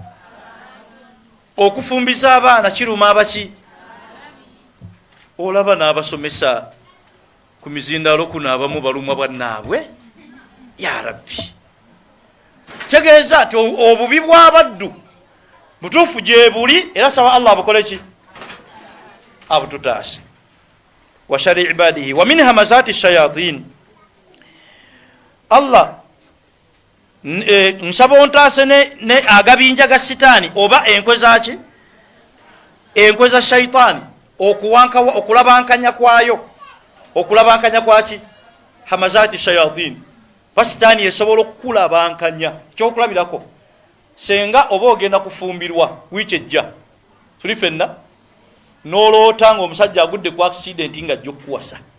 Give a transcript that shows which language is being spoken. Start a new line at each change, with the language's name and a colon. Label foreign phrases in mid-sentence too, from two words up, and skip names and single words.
Ganda: Okufumbiza abaana kiruma abaki? Olaba n'abasomesa ku mizindaalo kuno abamu balumwa bannaabwe.
Arabic: يا رب,
Ganda: tegeeza nti obubi bw'abaddu butuufu gye buli, era saba Allah abukole ki? Abututaase.
Arabic: وشر عباده ومن همزات الشياطين,
Ganda: Allah nsaba ontaase ne agabinja ga sitaani oba enkwe zaki? Enkwe za shaitaani, okulabankanya kwayo. Okulabankanya kwaki?
Arabic: همزات الشياطين.
Ganda: Pasitaani esobola okukulabankanya. Ekyokulabirako, senga oba ogenda kufumbirwa wiiki ejja, tuli fenna, n'oloota ng'omusajja agudde ku accident nga ajja okukuwasa.